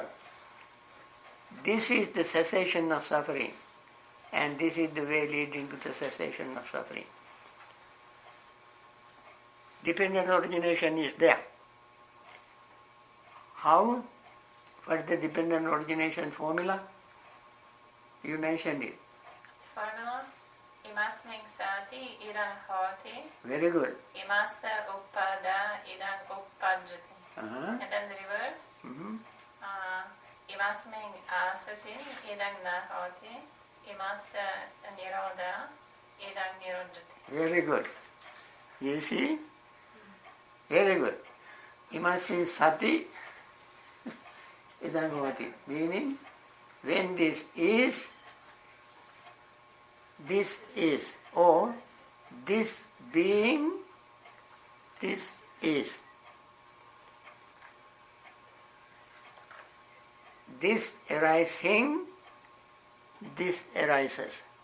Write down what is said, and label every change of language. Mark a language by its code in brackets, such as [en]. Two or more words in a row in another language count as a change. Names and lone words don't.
[en] This is the cessation of suffering, and this is the way leading to the cessation of suffering. Dependent origination is there. How? What is the dependent origination formula? You mentioned it. Formula? [pi] Imasming sati idang hoti. [en] Very good. [pi] Imassa uppada idang uppajjati. [en] And then the reverse. [pi] Imasming asati idang nahoti. Imassa nirodha idang nirodhati. [en] Very good. You see? Very good. [pi] Imasmin sati idang hoti. [en] Meaning, when this is, or this being, this is. This arising, this arises.